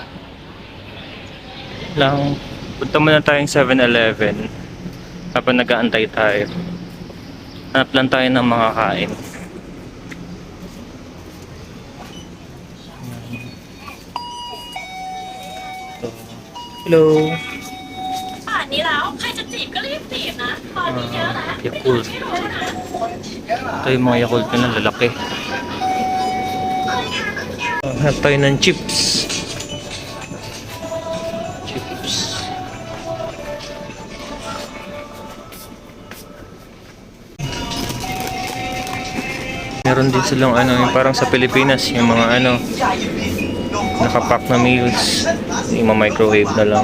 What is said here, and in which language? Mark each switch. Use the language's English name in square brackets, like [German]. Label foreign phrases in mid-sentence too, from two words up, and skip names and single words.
[Filipino] Lang, punta muna tayong 7-Eleven habang nag-aantay tayo. Hanap lang tayo ng makakain. [English] Hello. [Thai] ป่านนี้แล้วใครจะจีบก็รีบจีบนะตอนนี้เยอะนะ [Filipino] Yakult. Ito yung mga Yakult na lalaki. Hanap tayo ng chips. Meron din silang yung parang sa Pilipinas, yung mga nakapack na meals, yung microwave na lang.